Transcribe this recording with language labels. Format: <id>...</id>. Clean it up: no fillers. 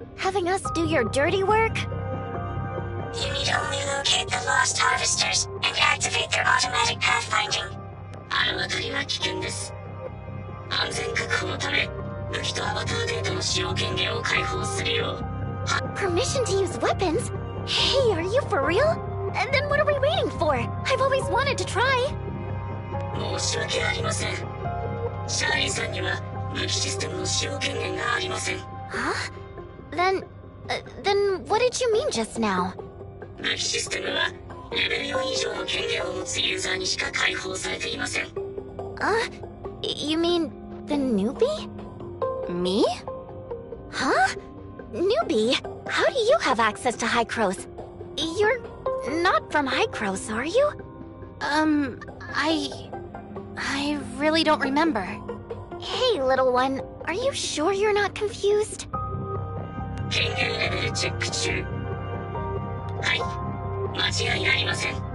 <en>Having us do your dirty work? You need only locate the lost harvesters and activate their automatic pathfinding.</en> <ja>あの辺りは危険です。安全確保のため、武器とアバターデータの使用権限を開放するよう。</ja> <en>Permission to use weapons? Hey, are you for real? And then what are we waiting for? I've always wanted to try.</en> <ja>申し訳ありません。シャーリーさんには武器システムの使用権限がありません。</ja> <en>Huh? Then what did you mean just now?</en> <ja>武器システムはレベル4以上の権限を持つユーザーにしか開放されていません。</ja> <en>You mean the newbie? Me? Huh? Newbie? How do you have access to Hycros? You're not from Hycros, are you? I really don't remember. Hey, little one, are you sure you're not confused?</en> <ja>権限レベルチェック中。はい、間違いありません。</ja>